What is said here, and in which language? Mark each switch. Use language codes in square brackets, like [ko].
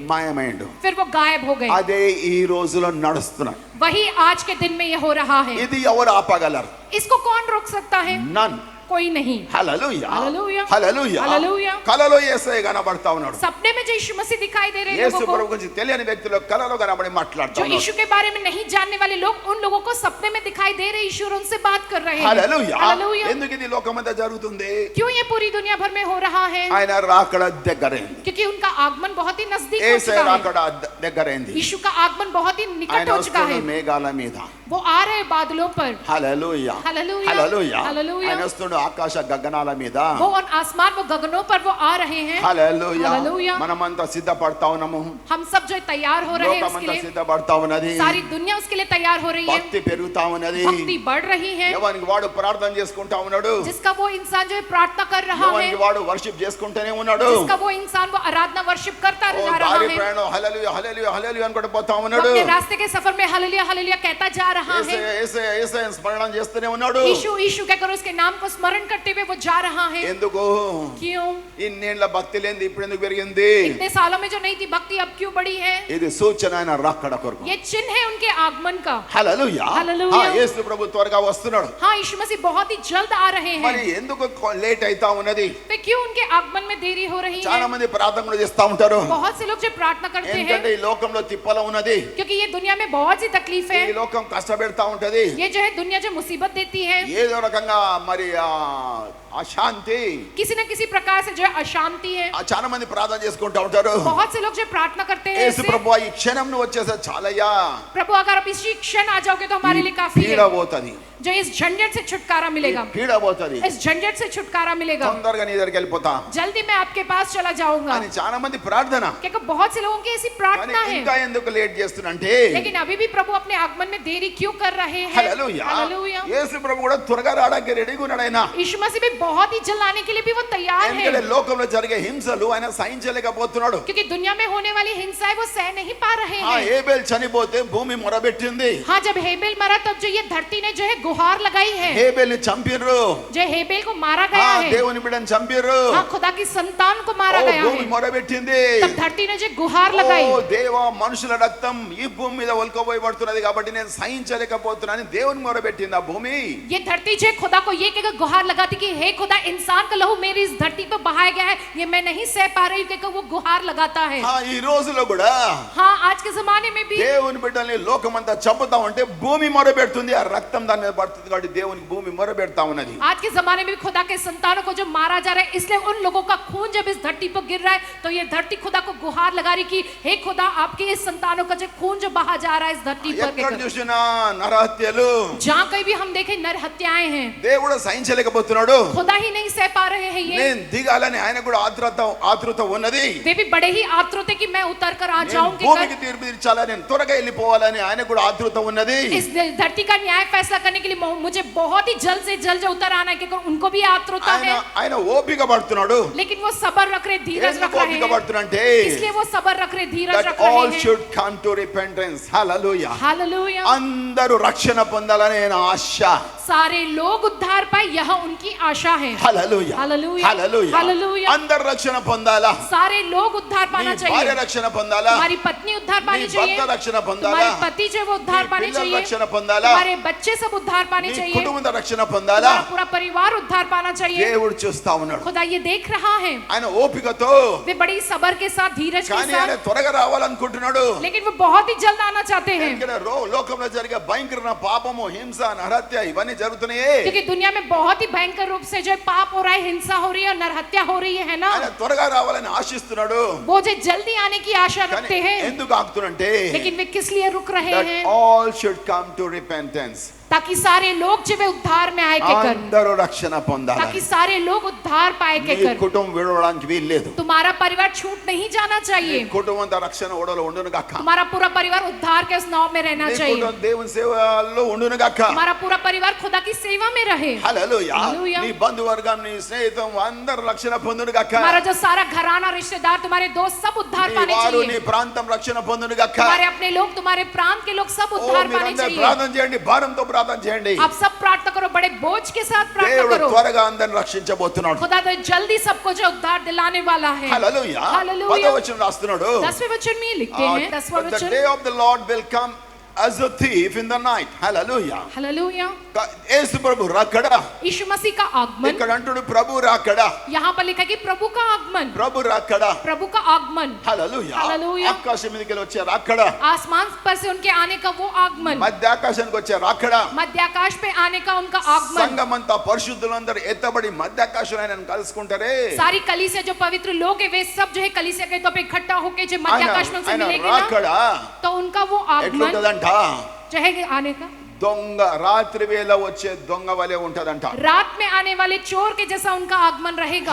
[te] మాయమైండు. [hi] फिर वो गायब हो गए. [te] అదే ఈ రోజులో నడుస్తున్నాడు. [hi] वही आज के दिन में ये हो रहा है. [te] ఇది ఎవరు ఆపగలరు? [hi] इसको कौन रोक सकता है? [en] None. [hi] कोई नहीं. [te] హల్లెలూయా. హల్లెలూయా. హల్లెలూయా. హల్లెలూయా. కలలో యేసయ్య కనబడతా ఉన్నాడు. [hi] सपने में जो यीशु मसीह दिखाई दे रहे हैं [te] యేసు [hi] लोगों [te] ప్రభు [hi] को, [te] గురించి తెలియని వ్యక్తులు కలలో కనబడి మాట్లాడుతా [hi] जो [te] ఉన్నాడు. [hi] यीशु के बारे में नहीं जानने वाले लोग उन लोगों को सपने में दिखाई दे रहे यीशु और उनसे बात कर रहे हैं. [te] హల్లెలూయా. [hi] हालेलुया. [te] ఎందుకు ఇది లోకమంతా జరుగుతుంది? [hi] क्यों ये पूरी दुनिया भर में हो रहा है? [te] ఆయన రాకడ దగ్గరైంది. [hi] क्योंकि उनका आगमन बहुत ही नजदीक हो [te] యేసయ్య [hi] चुका है. [te] రాకడ దగ్గరైంది. [hi] यीशु का आगमन बहुत ही निकट [te] ఆయన [hi] हो चुका है. [te] వస్తున్నాడు మేఘాల మీద. [hi] वो आ रहे हैं बादलों पर. [te] హల్లెలూయా. [hi] हालेलुया. [te] హల్లెలూయా. [hi] हालेलुया. [te] ఆయన వస్తున్నాడు ఆకాశ గగనాల మీద. [hi] वो और आसमान वो गगनों पर वो आ रहे हैं. [te] హల్లెలూయా. [hi] हालेलुया. [te] మనమంతా సిద్ధపడతా ఉన్నాము. [hi] हम सब जो तैयार हो रहे हैं उसके [te] లోకమంతా [hi] लिए, [te] సిద్ధపడతా ఉన్నది. [hi] सारी दुनिया उसके लिए तैयार हो रही है. [te] భక్తి పెరుగుతా ఉన్నది. [hi] भक्ति बढ़ रही है. [te] ఎవరికి వాడు ప్రార్థన చేసుకుంటా ఉన్నాడు. [hi] जिसका वो इंसान जो है प्रार्थना कर रहा है, [te] ఎవరికి వాడు వర్షిప్ చేసుకుంటూనే ఉన్నాడు. [hi] जिसका वो इंसान वो आराधना वर्शिप करता [te] ఓ [hi] जा रहा [te] దారి [hi] है, [te] ప్రయాణం హల్లెలూయా హల్లెలూయా హల్లెలూయా అనుకుంటూ పోతా [hi] वो [te] ఉన్నాడు. [hi] अपने रास्ते के सफर में हालेलुया हालेलुया कहता जा रहा है. [te] యేసయ్య స్మరణ చేస్తూనే ఉన్నాడు. [hi] यीशु यीशु कहकर उसके नाम को स्मरण करते हुए वो जा रहा है. [te] ఎందుకు? [hi] क्यों? [te] ఇన్నేళ్ల భక్తి లేనిది ఇప్పుడు ఎందుకు పెరిగింది? [hi] इतने सालों में जो नहीं थी भक्ति अब क्यों बढ़ी है? [te] ఇది సూచన ఆయన రాకడ కొరకు. [hi] ये चिन्ह है उनके आगमन का. [te] హల్లెలూయా. హల్లెలూయా. యేసు ప్రభు త్వరగా వస్తున్నాడు. [hi] हाँ, यीशु मसीह बहुत ही जल्द आ रहे [te] మరి [hi] हैं. [te] ఎందుకు లేట్ అయితా ఉన్నది? [hi] वे क्यों उनके आगमन में देरी हो रही [te] చాలా [hi] है। [te] మంది ప్రార్థన కూడా చేస్తా ఉంటారు, [hi] बहुत से लोग जो प्रार्थना करते हैं [te] ఎందుకంటే ఈ లోకంలో తిప్పల ఉన్నది, [hi] क्योंकि ये दुनिया में बहुत सी तकलीफ [te] ఈ [hi] है, [te] లోకం కష్టపెడతా ఉంటది, [hi] ये जो है दुनिया जो मुसीबत देती है, [te] ఏదో రకంగా మరి అశాంతి, [hi] किसी न किसी प्रकार से जो है अशांति है। [te] చాలా మంది ప్రార్థన చేసుకుంటా ఉంటారు, [hi] बहुत से लोग जो प्रार्थना करते हैं [te] యేసు [hi] ऐसे, [te] ప్రభు ఈ క్షణం నువ్వు వచ్చేసే చాలయ్యా, [hi] प्रभु अगर आप इसी क्षण आ जाओगे तो हमारे लिए काफी [te] పీడ [hi] है, [te] పోతది, [hi] जो इस झंझट से छुटकारा मिलेगा, [te] పీడ పోతది, [hi] इस झंझट से छुटकारा मिलेगा, [te] తొందరగా నీ దగ్గరికి వెళ్ళిపోతా [hi] जल्दी मैं आपके पास चला जाऊंगा। [te] అని చాలా మంది ప్రార్థన, [hi] क्योंकि बहुत से लोगों की ऐसी [te] కానీ [hi] प्रार्थना [te] ఇంకా [hi] है, [te] ఎందుకు లేట్ చేస్తున్నంటే, [hi] लेकिन अभी भी प्रभु अपने आगमन में देरी क्यों कर रहे हैं? [te] హల్లెలూయా, [hi] हालेलुया। [te] యేసు ప్రభు కూడా త్వరగా రావడానికి రెడీగా ఉన్నాడు ఆయన, [hi] यीशु मसीह भी बहुत ही जल्द आने के लिए भी वो तैयार [te] ఎందుకంటే [hi] है, [te] లోకంలో జరిగే హింసలు ఆయన సహించలేకపోతున్నాడు. [hi] क्योंकि दुनिया में होने वाली हिंसा है वो सह नहीं पा रहे [te] ఆ [hi] हैं। [te] ఏబేల్ చనిపోతే భూమి మొరబెట్టింది, [hi] हाँ, जब हेबेल मरा तब जो ये धरती ने जो है गुहार लगाई है, [te] హేబేల్ ని చంపిర్రు, [hi] जो हेबेल को मारा [te] ఆ [hi] गया है, [te] దేవుని బిడ్డని చంపిర్రు, [hi] हाँ, खुदा की संतान को मारा [te] ఓ [hi] गया [te] భూమి [hi] है, [te] మొరబెట్టింది, [hi] तब धरती ने जो गुहार [te] ఓ [hi] लगाई, [te] దేవా మనుషుల రక్తం ఈ భూమి మీద ఒలుకోబోయబడుతున్నది కాబట్టి నేను సహించలేకపోతున్నాను దేవుని మొరబెట్టింది ఆ భూమి. [hi] ये धरती जो है खुदा को ये कहकर गुहार लगाती कि हे खुदा, इंसान का लहू मेरी इस धरती पर बहाया गया है, ये मैं नहीं सह पा रही हूँ, कहकर वो गुहार लगाता है। [te] ఆ ఈ రోజులో కూడా [hi] हाँ, आज के जमाने में भी [te] దేవుని బిడ్డల్ని లోకమంతా చంపుతా ఉంటే భూమి మొరబెడుతుంది, ఆ రక్తం దాని మీద పడుతుంది కాబట్టి దేవునికి భూమి మొరబెడతా ఉన్నది. [hi] आज के जमाने में भी खुदा के संतानों को जो मारा जा रहा है, इसलिए उन लोगों का खून जब इस धरती पर गिर रहा है तो ये धरती खुदा को गुहार लगा रही कि हे खुदा, आपके इस संतानों का जो खून जो बहा जा रहा है इस धरती पर, [te] ఎక్కడ [hi] कहकर। [te] చూసినా నరహత్యలు, [hi] जहाँ कहीं भी हम देखें नर हत्याएं हैं, [te] దేవుడు సహించలేకపోతున్నాడు, [hi] खुदा ही नहीं सह पा रहे हैं ये, [te] నేను దిగాలని ఆయన కూడా ఆతృత ఉన్నది, [hi] वे भी बड़े ही आतुर थे कि मैं उतर कर आ [te] నేను [hi] जाऊं, [te] భూమికి [hi] कहकर। [te] తీర్పు తీర్చాలని, నేను త్వరగా వెళ్ళిపోవాలని ఆయన కూడా ఆతృత ఉన్నది. [hi] इस धरती का न्याय फैसला करने के लिए मुझे बहुत ही जल्द से जल्द उतर आना है, क्योंकि उनको भी आतुरता [te] ఆయన [hi] है, [te] ఆయన ఓపిక పడుతున్నాడు, [hi] लेकिन वो सबर रख रहे, धीरज [te] ఎందుకు [hi] रख रहे [te] ఓపిక [hi] हैं, [te] పడుతున్నాడంటే [hi] इसलिए वो सबर रख रहे, धीरज [en] that [hi] रख रहे [en] all [hi] हैं। [en] should come to repentance. Hallelujah. [hi] Hallelujah. [te] అందరూ రక్షణ పొందాలని ఆయన ఆశ. [hi] सारे लोग उद्धार पाए, यह उनकी आशा है। [te] హల్లెలూయా, [hi] हालेलुया, [te] హల్లెలూయా. [hi] हालेलुया। [te] అందరూ రక్షణ పొందాలా, [hi] सारे लोग उद्धार [te] నీ [hi] पाना [te] భార్య [hi] चाहिए, [te] రక్షణ పొందాలా, [hi] हमारी पत्नी उद्धार [te] నీ [hi] पानी चाहिए, [te] భర్త రక్షణ పొందాలా, [hi] हमारे पति जो है वो उद्धार [te] నీ [hi] पाने [te] పిల్లలు [hi] चाहिए, [te] రక్షణ పొందాలా, [hi] हमारे बच्चे सब उद्धार पाने [te] నీ [hi] चाहिए, [te] కుటుంబ రక్షణ పొందాలా, [hi] हमारा पूरा परिवार उद्धार पाना चाहिए। [te] దేవుడు చూస్తా ఉన్నాడు. [hi] खुदा ये देख रहा है, [te] ఆయన ఓపికతో, [hi] वे बड़ी सबर के साथ, धीरज के [te] కానీ ఆయన [hi] साथ, [te] త్వరగా రావాలనుకుంటున్నాడు. [hi] लेकिन वो बहुत ही जल्द आना चाहते हैं, [te] ఎందుకంటే లోకంలో జరిగే భయంకరమైన పాపము, హింస, నరహత్య ఇవన్నీ జరుగుతున్నాయి. [hi] क्योंकि दुनिया में बहुत ही भयंकर रूप से जो है पाप हो रहा है, हिंसा हो रही है, नरहत्या हो रही है ना, [te] ఆయన త్వరగా రావాలని ఆశిస్తున్నాడు, [hi] वो जो जल्दी आने की आशा [te] కానీ [hi] रखते हैं, [te] ఎందుకు ఆగుతున్నంటే [hi] लेकिन वे किस लिए रुक रहे [en] that [hi] हैं? [en] all should come to repentance. [hi] ताकि सारे लोग जो वे उद्धार में आए कहकर, [te] అందరూ రక్షణ పొందాలి. [hi] ताकि सारे लोग उद्धार पाए [te] నీ [hi] कहकर। [te] కుటుంబం విడవడానికి వీల్లేదు, [hi] तुम्हारा परिवार छूट नहीं जाना [te] నీ [hi] चाहिए, [te] కుటుంబం అంతా రక్షణ ఓడలో ఉండును గాక, [hi] तुम्हारा पूरा परिवार उद्धार के उस नाव में रहना [te] నీ [hi] चाहिए, [te] కుటుంబం దేవుని సేవలో ఉండును గాక. [hi] तुम्हारा पूरा परिवार खुदा की सेवा में रहे, [te] హల్లెలూయా. హల్లెలూయా. నీ బంధువర్గం, నీ స్నేహితం అందరూ రక్షణ పొందును గాక. [hi] तुम्हारा जो सारा घराना, रिश्तेदार, तुम्हारे दोस्त सब उद्धार [te] నీ [hi] पाने [te] వారు, నీ [hi] चाहिए, [te] ప్రాంతం రక్షణ పొందును గాక. [hi] तुम्हारे अपने लोग, तुम्हारे प्रांत के लोग सब [te] ఓ [hi] उद्धार पाने [te] మీరందరూ [hi] चाहिए। [te] ప్రార్థన చేయండి, భారంతో ప్రార్థన చేయండి. [hi] आप सब प्रार्थना करो, बड़े बोझ के साथ प्रार्थना [te] దేవుడు [hi] करो, [te] త్వరగా అందరిని రక్షించబోతున్నాడు. खुदा तो जल्दी सबको जो उद्धार दिलाने वाला है। హల్లెలూయా. హల్లెలూయా. 10వ వచనం రాస్తున్నాడు, [hi] 10वें वचन में लिखते हैं, 10वां [en] But the [hi] वचन, [en] day of the Lord will come as a thief in the night. Hallelujah. [hi] Hallelujah. [te] యేసు ప్రభు రాకడ, [hi] यीशु मसीह का आगमन, [te] ఇక్కడ అంటుడు ప్రభు రాకడ, [hi] यहाँ पर लिखा कि प्रभु का आगमन, [te] ప్రభు రాకడ. [hi] प्रभु का आगमन, [te] హల్లెలూయా. హల్లెలూయా. ఆకాశం మీదకి వచ్చే రాకడ, [hi] आसमान पर से उनके आने का वो आगमन, [te] మధ్య ఆకాశానికి వచ్చే రాకడ, [hi] मध्याकाश पे आने का उनका आगमन, [te] సంఘమంతా పరిశుద్ధులందరూ ఎత్తబడి మధ్యాకాశంలో ఆయనను కలుసుకుంటారే. [hi] सारी कलीसिया जो पवित्र लोग है वे सब जो है कलीसिया के तौर पे इकट्ठा होके जो मध्याकाश में उनसे [te] ఆయన [hi] मिलेंगे ना, [te] రాకడ [hi] तो उनका वो आगमन [te] ఎట్లుంటదంట, [hi] जो है आने का [te] దొంగ రాత్రి వేళ వచ్చే దొంగ వలె ఉంటదంట. [hi] रात में आने वाले चोर के जैसा उनका आगमन रहेगा।